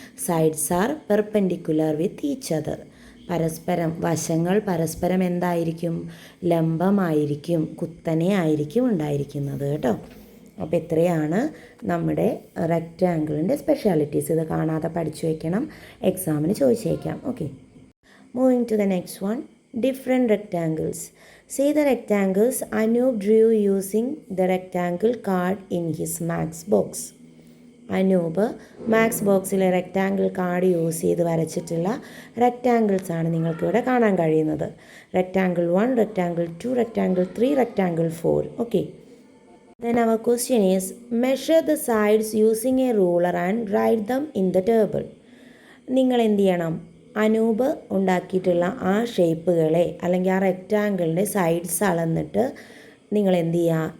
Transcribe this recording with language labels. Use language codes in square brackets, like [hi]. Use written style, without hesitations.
[en] Sides are perpendicular with each other. [ml] വശങ്ങൾ പരസ്പരം എന്തായിരിക്കും? ലംബമായിരിക്കും, കുത്തനെ ആയിരിക്കും ഉണ്ടായിരിക്കുന്നത് കേട്ടോ. അപ്പോൾ ഇത്രയാണ് നമ്മുടെ റെക്റ്റാങ്കിളിൻ്റെ സ്പെഷ്യാലിറ്റീസ്. ഇത് കാണാതെ പഠിച്ചു വയ്ക്കണം, എക്സാമിന് ചോദിച്ചേക്കാം. [en] Okay, moving to the next one. Different rectangles. See the rectangles Anoop drew using the rectangle card in his Max box. [ml] Anoop max ബോക്സിലെ റെക്റ്റാങ്കിൾ കാർഡ് യൂസ് ചെയ്ത് വരച്ചിട്ടുള്ള റെക്റ്റാങ്കിൾസ് ആണ് നിങ്ങൾക്കിവിടെ കാണാൻ കഴിയുന്നത്. [en] Rectangle 1, rectangle 2, rectangle 3, rectangle 4. Okay. Then our question is, measure the sides using a ruler and write them in the table. [ml] നിങ്ങൾ എന്ത് ചെയ്യണം? അനൂപ് ഉണ്ടാക്കിയിട്ടുള്ള ആ ഷേപ്പുകളെ അല്ലെങ്കിൽ ആ റെക്റ്റാങ്കിളിൻ്റെ സൈഡ്സ് അളന്നിട്ട് നിങ്ങൾ എന്ത് ചെയ്യുക?